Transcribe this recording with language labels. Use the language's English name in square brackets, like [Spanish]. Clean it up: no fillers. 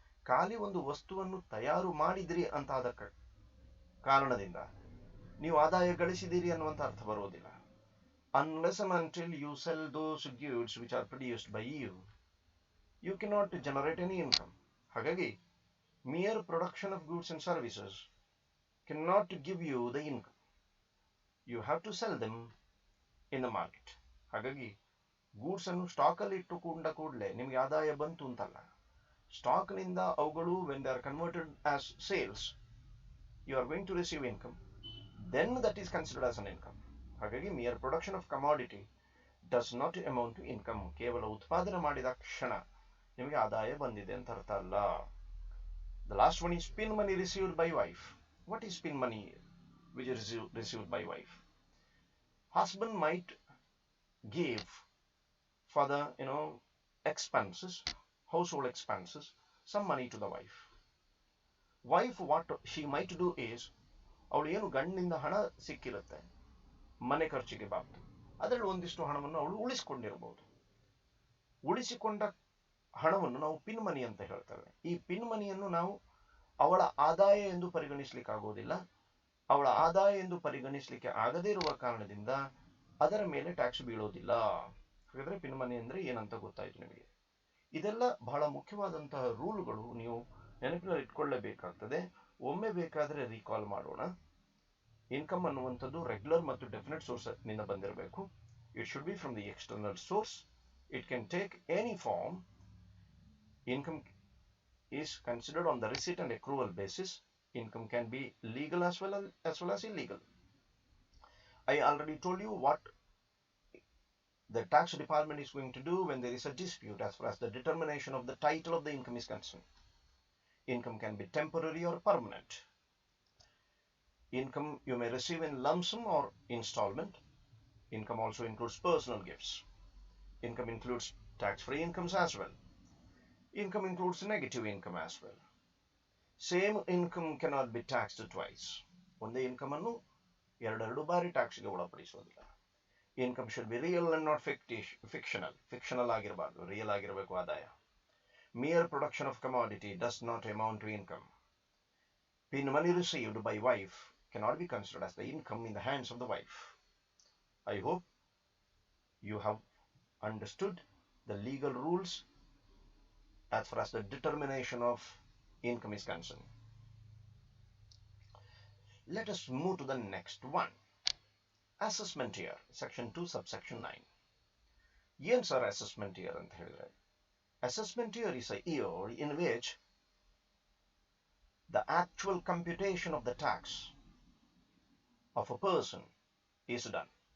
[Kannada] ಖಾಲಿ ಒಂದು ವಸ್ತುವನ್ನು ತಯಾರು ಮಾಡಿದ್ರಿ ಅಂತ ಆದ ಕಾರಣದಿಂದ ನೀವು ಆದಾಯ ಗಳಿಸಿದಿರಿ ಅನ್ನುವಂಥ ಅರ್ಥ ಬರೋದಿಲ್ಲ. [English] Unless and until you sell those goods which are produced by you cannot generate any income. ಹಾಗಾಗಿ mere production of goods and services cannot give you the income. You have to sell them in the market. [Kannada] ಹಾಗಾಗಿ goods ಅನ್ನು stock ಅಲ್ಲಿ ಇಟ್ಟುಕೊಂಡ ಕೂಡಲೇ ನಿಮಗೆ ಆದಾಯ ಬಂತು ಅಂತಲ್ಲ. Stock ನಿಂದ ಅವುಗಳು [English] when they are converted as sales, you are going to receive income. Then that is considered as an income. ಹಾಗಾಗಿ mere production of commodity does not amount to income. [Kannada] ಕೇವಲ ಉತ್ಪಾದನೆ ಮಾಡಿದ ಕ್ಷಣ ನಿಮಗೆ ಆದಾಯ ಬಂದಿದೆ ಅಂತ ಅರ್ಥ ಅಲ್ಲ. [English] The last one is pin money received by wife. What is pin money which is received by wife? Husband might give for the expenses, household expenses, some money to the wife. Wife, what she might do is, [Kannada] ಅವಳು ಏನು ಗಂಡಿನಿಂದ ಹಣ ಸಿಕ್ಕಿರುತ್ತೆ ಮನೆ ಖರ್ಚಿಗೆ ಬಾರ್ದು, ಅದರಲ್ಲಿ ಒಂದಿಷ್ಟು ಹಣವನ್ನು ಅವಳು ಉಳಿಸಿಕೊಂಡಿರಬಹುದು. ಉಳಿಸಿಕೊಂಡ ಹಣವನ್ನು ನಾವು ಪಿನ್ ಮನಿ ಅಂತ ಹೇಳ್ತೇವೆ. ಈ ಪಿನ್ ಮನಿಯನ್ನು ನಾವು ಅವಳ ಆದಾಯ ಎಂದು ಪರಿಗಣಿಸಲಿಕ್ಕೆ ಆಗೋದಿಲ್ಲ. ಅವಳ ಆದಾಯ ಎಂದು ಪರಿಗಣಿಸಲಿಕ್ಕೆ ಆಗದೇ ಇರುವ ಕಾರಣದಿಂದ ಅದರ ಮೇಲೆ ಟ್ಯಾಕ್ಸ್ ಬೀಳೋದಿಲ್ಲ. ಹಾಗಾದ್ರೆ ಪಿನ್ ಮನಿ ಅಂದ್ರೆ ಏನಂತ ಗೊತ್ತಾಯ್ತು ನಿಮಗೆ. ಇದೆಲ್ಲ ಬಹಳ ಮುಖ್ಯವಾದಂತಹ ರೂಲ್ಗಳು, ನೀವು ನೆನಪಿನಲ್ಲಿ ಇಟ್ಕೊಳ್ಳೇಬೇಕಾಗ್ತದೆ. ಒಮ್ಮೆ ಬೇಕಾದ್ರೆ ರೀಕಾಲ್ ಮಾಡೋಣ. ಇನ್ಕಮ್ ಅನ್ನುವಂಥದ್ದು ರೆಗ್ಯುಲರ್ ಮತ್ತು ಡೆಫಿನೆಟ್ ಸೋರ್ಸ್ ನಿಂದ ಬಂದಿರಬೇಕು. [English] It should be from the external source. It can take any form. Income is considered on the receipt and accrual basis. Income can be legal as well as illegal. I already told you what the tax department is going to do when there is a dispute as far as the determination of the title of the income is concerned. Income can be temporary or permanent. Income you may receive in lump sum or installment. Income also includes personal gifts. Income includes tax-free incomes as well. Income includes negative income as well. Same income cannot be taxed twice. [Kannada] ಒಂದೇ income ಅನ್ನು ಎರಡೆರಡು ಬಾರಿ ಟ್ಯಾಕ್ಸ್ಗೆ ಒಳಪಡಿಸೋದಿಲ್ಲ. [English] Income should be real and not fictional. [Kannada] Fictional ಆಗಿರಬಾರ್ದು, real ಆಗಿರಬೇಕು ಆದಾಯ. [English] Mere production of commodity does not amount to income. Pin money received by wife cannot be considered as the income in the hands of the wife. I hope you have understood the legal rules as far as the determination of income is concerned. Let us move to the next one. Assessment year, section 2, subsection 9. [Kannada] ಏನು sir assessment year ಅಂತ ಹೇಳಿದ್ರೆ? [English] Assessment year is a year in which the actual computation of the tax of a person is done.